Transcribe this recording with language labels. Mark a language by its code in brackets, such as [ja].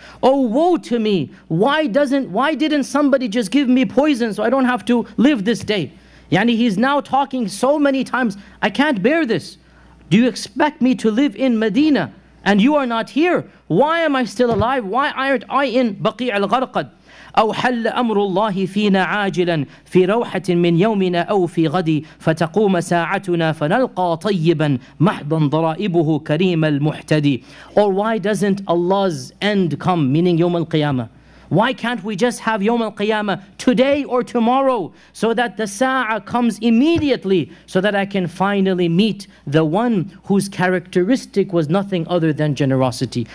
[en] Oh, woe to me! Why didn't somebody just give me poison so I don't have to live this day? Yani he's now talking so many times, I can't bear this. Do you expect me to live in Medina and you are not here? Why am I still alive? Why aren't I in Baqi' al-Gharqad? [ar] أو حل أمر الله فينا عاجلا في روحة من يومنا أو في غدي فتقوم ساعتنا فنلقى طيبا محضا ضرائبه كريم المحتدي. [en] Or why doesn't Allah's end come, meaning يوم القيامة? Why can't we just have يوم القيامة today or tomorrow so that the sa'a comes immediately so that I can finally meet the one whose characteristic was nothing other than generosity?